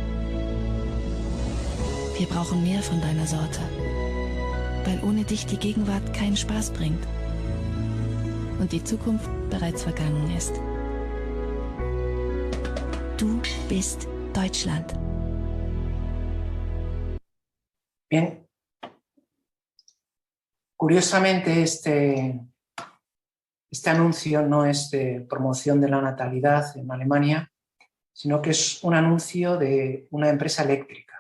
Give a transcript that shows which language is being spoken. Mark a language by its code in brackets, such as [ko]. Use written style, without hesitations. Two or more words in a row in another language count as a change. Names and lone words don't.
[de] Wir brauchen mehr von deiner Sorte, weil ohne dich die Gegenwart keinen Spaß bringt und die Zukunft bereits vergangen ist. Du bist Deutschland. [es] Bien. Curiosamente, este anuncio no es de promoción de la natalidad en Alemania, sino que es un anuncio de una empresa eléctrica.